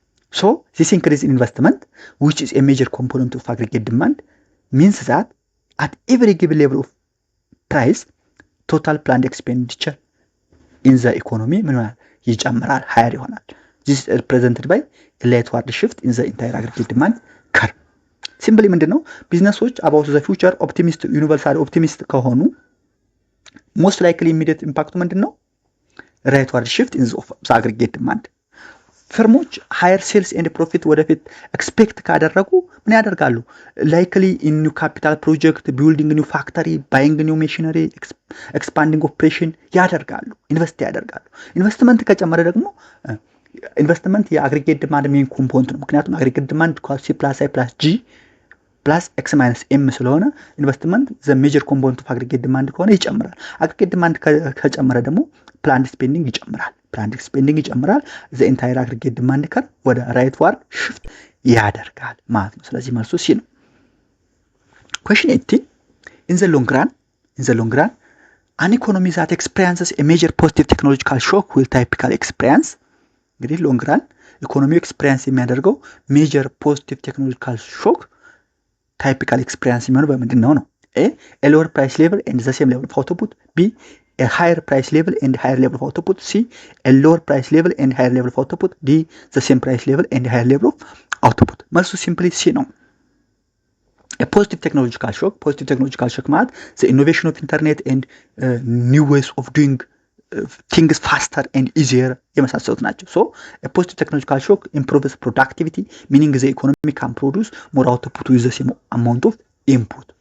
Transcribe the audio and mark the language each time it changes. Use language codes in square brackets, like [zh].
[en] so this increase in investment, which is a major component of aggregate demand, means that at every given level of price, total planned expenditure in the economy ይጨምራል፣ higher ይሆናል። this is represented by a lightward shift in the entire aggregate demand curve. simply ምንድነው? ቢዝነሶች about the future universal optimist ከሆኑ most likely immediate impact ምንድነው? rightward shift in the aggregate demand. firms higher sales and profit ወደፊት expect ካደረጉ ምን ያደርጋሉ? likely in new capital project, building new factory, buying new machinery, expanding operation ያደርጋሉ፣ ኢንቨስት ያደርጋሉ። ኢንቨስትመንት ከጨመረ ደግሞ [am] ኢንቨስትመንት የአግሪጌት ዲማንድ ሜን ኮምፖነንት ነው። ምክንያቱም አግሪጌት ዲማንድ ሲ ፕላስ አይ ፕላስ ጂ ፕላስ ኤክስ ማይነስ ኤም ስለሆነ ኢንቨስትመንት ዘ ሜጀር ኮምፖነንት ኦፍ አግሪጌት ዲማንድ ከሆነ ይጨምራል። አግሪጌት ዲማንድ ከጨመረ ደግሞ ፕላንድ ስፔንዲንግ ይጨምራል። ዘ ኢንታየር አግሪጌት ዲማንድ ከር ወደ ራይት ዋርድ ሽፍት ያደርጋል ማለት ነው። ስለዚህ መልሱ ሲ ነው። [en] question 18 in the long run an economy that experiences a major positive technological shock will typically experience, እንግዲህ ሎንግ ራን ኢኮኖሚ ኤክስፒሪየንስ የሚያደርገው ሜጀር ፖዚቲቭ ቴክኖሎጂካል ሾክ ታይፒካል ኤክስፒሪየንስ የሚሆነው በምንድን ነው? a lower price level and the same level of output. b a higher price level and higher level of output. c a lower price level and higher level of output. d the same price level and higher level of output. መልሱ ሲምፕሊ ሲ ነው። a positive technological shock ማለት the innovation of internet and new ways of doing things faster and easier የመሳሰሉት ናቸው። so a positive technological shock improves productivity, meaning the economy can produce more output with the same amount of input.